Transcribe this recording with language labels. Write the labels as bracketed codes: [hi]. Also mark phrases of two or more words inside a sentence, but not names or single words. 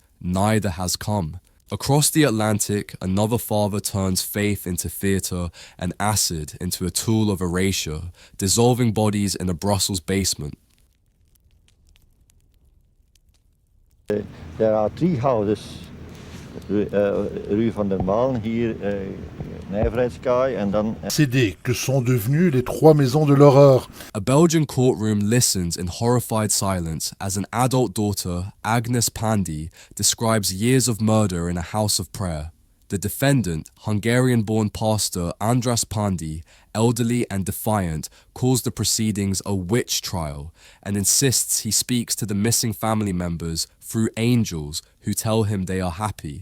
[en] Neither has come. Across the Atlantic, another father turns faith into theatre and acid into a tool of erasure, dissolving bodies in a Brussels basement. There are three houses, [nl] Rue van der Maan, hier Nijverheidskaai en dan... [fr] CD que sont devenues les trois maisons de l'horreur. [en] A Belgian courtroom listens in horrified silence as an adult daughter, Agnes Pandy, describes years of murder in a house of prayer. The defendant, Hungarian-born pastor Andras Pandy, elderly and defiant, calls the proceedings a witch trial and insists he speaks to the missing family members through angels who tell him they are happy.